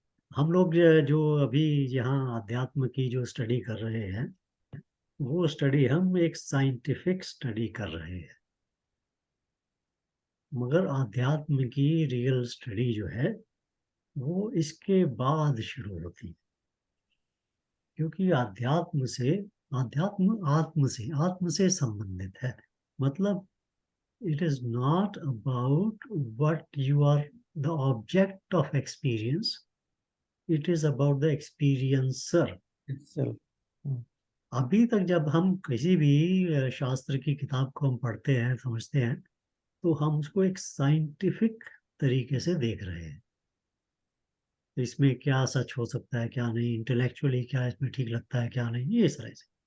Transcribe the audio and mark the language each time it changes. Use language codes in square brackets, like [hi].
[hi] हम लोग जो अभी यहाँ अध्यात्म की जो स्टडी कर रहे हैं, वो स्टडी हम एक साइंटिफिक स्टडी कर रहे हैं, मगर अध्यात्म की रियल स्टडी जो है वो इसके बाद शुरू होती है, क्योंकि अध्यात्म आत्म से संबंधित है। [en] मतलब it is not about what you are the object of experience, it is about the experiencer itself. [hi] अभी तक जब हम किसी भी शास्त्र की किताब को हम पढ़ते हैं, समझते हैं, तो हम उसको एक साइंटिफिक तरीके से देख रहे हैं। तो इसमें क्या सच हो सकता है, क्या नहीं, इंटेलेक्चुअली क्या इसमें ठीक लगता है, क्या नहीं, ये तरह से।